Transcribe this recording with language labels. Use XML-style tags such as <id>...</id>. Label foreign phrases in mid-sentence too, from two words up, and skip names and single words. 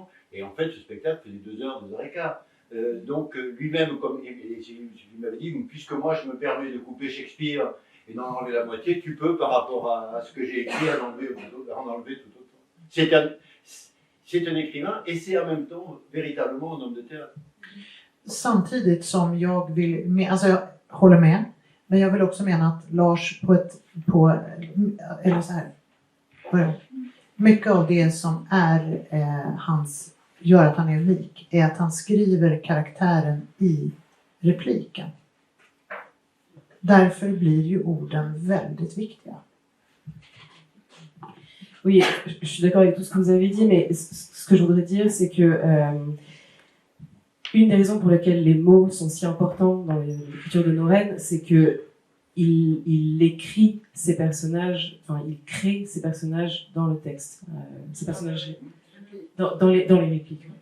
<fr>Et en fait, ce spectacle faisait 2 heures, 2 heures et quart. Donc lui-même, comme il m'avait dit, puisque moi je me permets de couper Shakespeare et d'en enlever la moitié, tu peux, par rapport à ce que j'ai écrit, en enlever tout autant. C'est un écrivain et c'est en même temps véritablement un homme de théâtre.</fr> <sv>Samtidigt som jag vill, alltså jag håller med, men jag vill också mena att Lars eller så här, mycket av det som är gör att han är unik är att han skriver karaktären i repliken. Därför blir ju orden väldigt viktiga.</sv> <fr>Oui, je suis d'accord avec tout ce que vous avez dit, mais ce que je voudrais dire, c'est que une des raisons pour lesquelles les mots sont si importants dans l'écriture de Noren, c'est que il écrit ses personnages, enfin il crée ses personnages dans le texte, ces personnages dans les répliques.</fr>